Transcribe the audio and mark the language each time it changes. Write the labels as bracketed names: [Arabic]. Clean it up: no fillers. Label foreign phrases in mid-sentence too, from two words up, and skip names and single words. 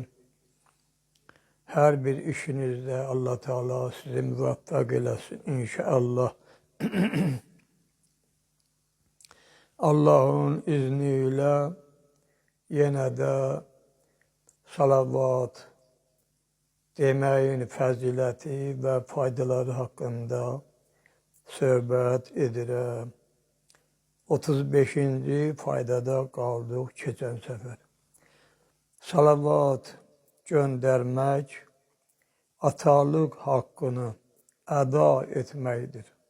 [Turkish] Her bir işinizde Allah Teala sizi muvaffak eylesin inşallah. Allah'ın izniyle yine de salavat demeyin fəziləti ve faydaları hakkında [Azerbaijani] söhbət edirəm. 35-ci faydada qaldıq keçən səfər. Salavat göndərmək, atalıq haqqını əda etməkdir.